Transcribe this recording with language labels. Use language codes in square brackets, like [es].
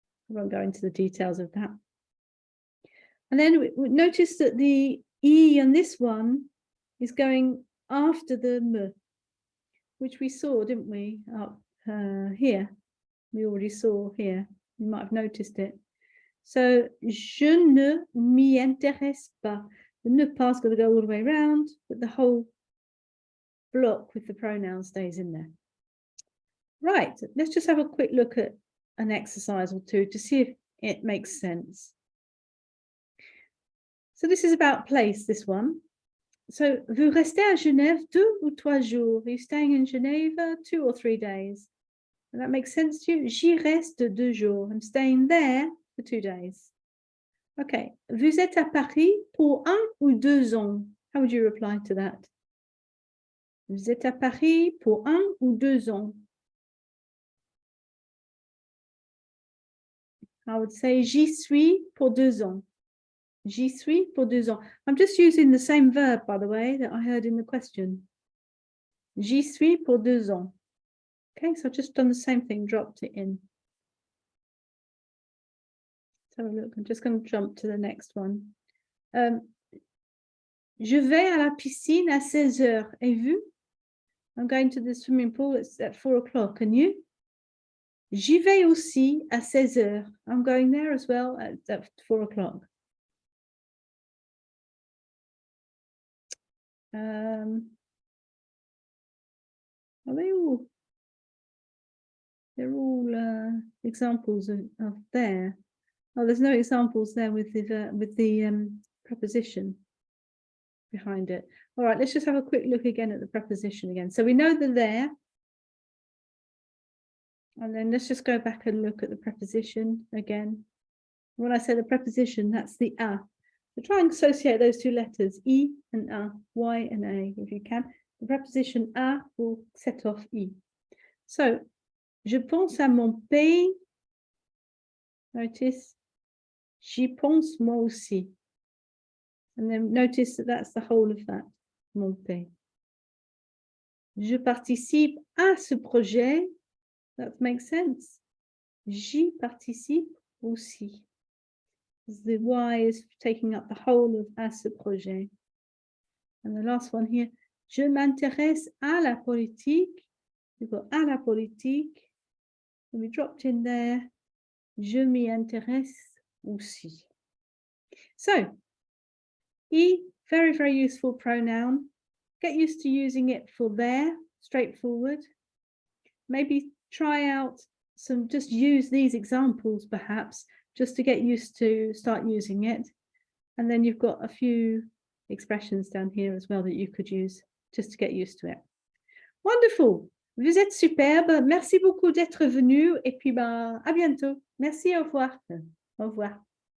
[en] I won't go into the details of that. And then we notice that the I on this one is going after the M, which we saw, didn't we, up here. We already saw here. You might have noticed it. [fr] So, je ne m'y intéresse pas. [en] The ne pas got to go all the way around, but the whole block with the pronoun stays in there. Right, let's just have a quick look at an exercise or two to see if it makes sense. So this is about place, this one. [fr] So, vous restez à Genève 2 ou 3 jours? [en] Are you staying in Geneva 2 or 3 days? And that makes sense to you? [fr] J'y reste 2 jours. [en] I'm staying there for 2 days. Okay. [fr] Vous êtes à Paris pour 1 ou 2 ans? [en] How would you reply to that? [fr] Vous êtes à Paris pour 1 ou 2 ans? [en] I would say [fr] j'y suis pour 2 ans. J'y suis pour 2 ans. [en] I'm just using the same verb, by the way, that I heard in the question. [fr] J'y suis pour 2 ans. [en] Okay, so I've just done the same thing, dropped it in. Let's have a look. I'm just going to jump to the next one. [fr] Je vais à la piscine à 16 heures. Et vous? [en] I'm going to the swimming pool. It's at 4 o'clock. And you? [fr] J'y vais aussi à 16 heures. [en] I'm going there as well at 4 o'clock. Are they all? They're all examples of there. Oh, there's no examples there with the preposition behind it. All right, let's just have a quick look again at the preposition again. So we know the there. And then let's just go back and look at the preposition again. When I say the preposition, that's the a. So try and associate those two letters, I and a, Y and A, if you can. The preposition a will set off I. So, [fr] je pense à mon pays. Notice, j'y pense moi aussi. [en] And then notice that that's the whole of that, mon pays. [fr] Je participe à ce projet. [en] That makes sense. [fr] J'y participe aussi. [en] The Y is taking up the whole of [fr] à ce projet. [en] And the last one here, [fr] je m'intéresse à la politique. [en] We've got [fr] à la politique. [en] And we dropped in there, [fr] je m'y intéresse aussi. [en] So, I, very, very useful pronoun. Get used to using it for there, straightforward. Maybe try out some, just use these examples perhaps, just to get used to start using it. And then you've got a few expressions down here as well that you could use just to get used to it. Wonderful. [fr] Vous êtes superbe. Merci beaucoup d'être venu. Et puis, à bientôt. Merci, au revoir. Au revoir.